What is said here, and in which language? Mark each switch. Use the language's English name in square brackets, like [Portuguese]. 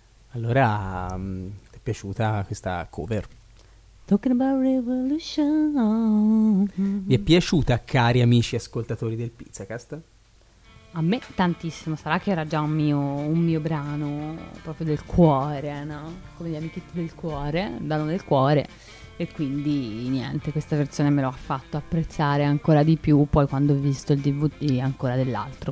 [Italian] Allora, ti è piaciuta questa cover? [English] Talking about revolution. [Italian] Vi è piaciuta, cari amici ascoltatori del Pizzacast? A me tantissimo. Sarà che era già un mio brano proprio del cuore, no? Come gli amichetti del cuore, danno del cuore. E quindi niente, questa versione me lo ha fatto apprezzare ancora di più poi quando ho visto il DVD ancora dell'altro.